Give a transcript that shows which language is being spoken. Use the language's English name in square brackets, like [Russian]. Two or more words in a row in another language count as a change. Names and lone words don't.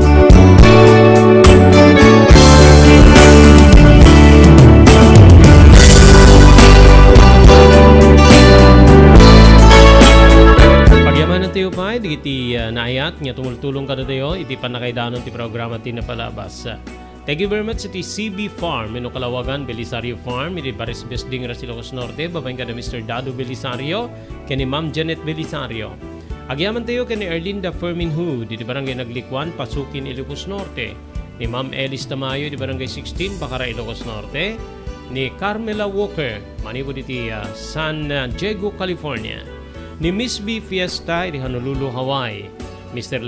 [Iloko] Pagyamanan tayo pa, digiti naayat, nga tumultulong ka na tayo, iti panakaidanon ti programa ti napalabas. [English] Thank you very much [Iloko] iti CB Farm, Mino Kalawagan, Belisario Farm, iti Baris Besding, Ilocos Norte, babaeng ka na Mr. Dado Belisario, kani Ma'am Janet Belisario. Agyaman tayo kani Erlinda Ferminhood, iti Barangay Naglikwan, Pasukin, Ilocos Norte, ni Ma'am Elis Tamayo, iti Barangay 16, Bacara, Ilocos Norte, ni Carmela Walker, manipod iti San Diego, California, ni Miss B Fiesta, iti Honolulu, Hawaii, Mr.